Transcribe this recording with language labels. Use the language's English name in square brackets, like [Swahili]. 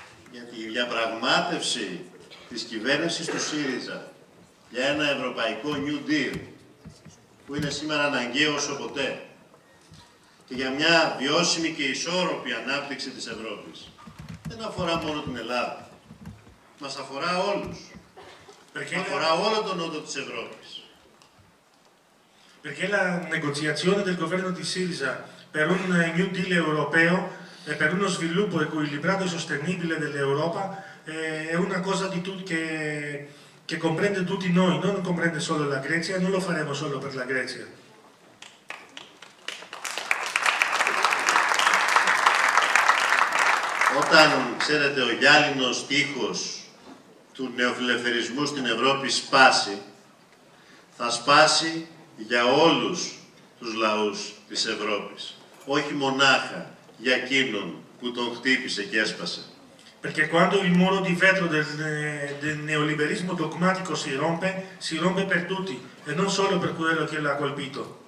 [Greek] Γιατί η διαπραγμάτευση της κυβέρνησης του ΣΥΡΙΖΑ για ένα ευρωπαϊκό New Deal, που είναι σήμερα αναγκαίο όσο ποτέ, και για μια βιώσιμη και ισόρροπη ανάπτυξη της Ευρώπης, δεν αφορά μόνο την Ελλάδα. Μας αφορά όλους. Αφορά όλο τον νότο της Ευρώπης. [Italian] Perché la negoziazione del governo di Sirisa per un New Deal europeo e per uno sviluppo equilibrato e sostenibile dell'Europa è una cosa che comprende tutti noi, non comprende solo la Grecia e non lo faremo solo per la Grecia. [Greek] Όταν, ξέρετε, ο γυάλινος τείχος του νεοφιλελευθερισμού στην Ευρώπη σπάσει, θα σπάσει για όλους τους λαούς της Ευρώπης, όχι μονάχα για εκείνον που τον χτύπησε και έσπασε. [Italian] Perché quando il muro di vetro del neoliberismo dogmatico si rompe per tutti e non solo per quello che l'ha colpito.